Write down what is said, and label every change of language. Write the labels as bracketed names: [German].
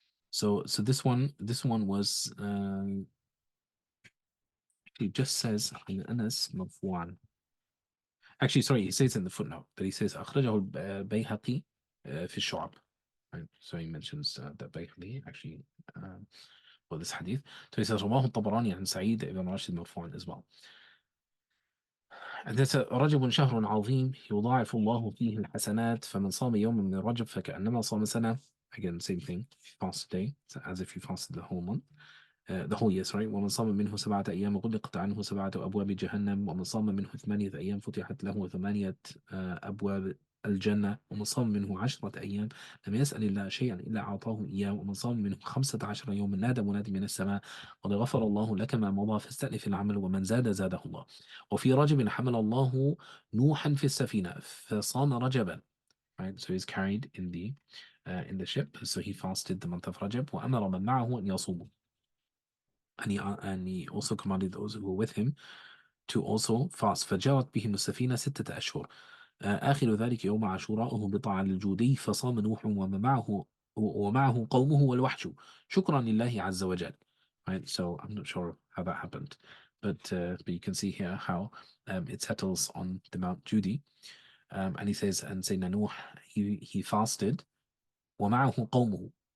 [English] So this one was it just says [Arabic] عن أنس مرفوعا. [English] Actually, sorry, he says in the footnote that he says [Arabic] أخرجه البيهقي في الشعب. [English] Right? So he mentions that Bayhaqi actually for this hadith. So he says [Arabic] رواه الطبراني عن سعيد بن راشد مرفوعا [English] as well. And that's [Arabic] رجب شهر عظيم يضاعف الله فيه الحسنات فمن صام يوم من رجب فكأنما صام سنة. [English] Again, same thing. If you fast a day, so as if you fasted the whole month. The whole year, sorry. [Arabic] ومن صام منه 7 أيام غلقت عنه 7 أبواب جهنم. ومن صام منه 8 أيام فتحت له 8 أبواب الجنة. ومن صام منه 10 أيام لم يسأل الله شيئا إلا أعطاه إياه. ومن صام منه 15 يوما نادى منادي من السماء قد غفر الله لك ما مضى فاستأنف العمل ومن زاد زاده الله. وفي رجب حمل الله نوحا في السفينة فصام رجبا. [English] Right, so he's carried in the ship, so he fasted the month of Rajab. [Arabic] وأمر من معه أن يصوموا. [English] And he also commanded those who were with him to also fast. [Arabic] فجرت بهم السفينة 6 أشهر. آخر ذلك يوم عاشوراء هبط على الجودي فصام نوح ومن معه ومعه قومه والوحش شكرا لله عز وجل. [English] Right, so I'm not sure how that happened, but you can see here how it settles on the Mount Judy, and he says, and Sayyidina Nuh, he fasted, [Arabic] ومعه قومه.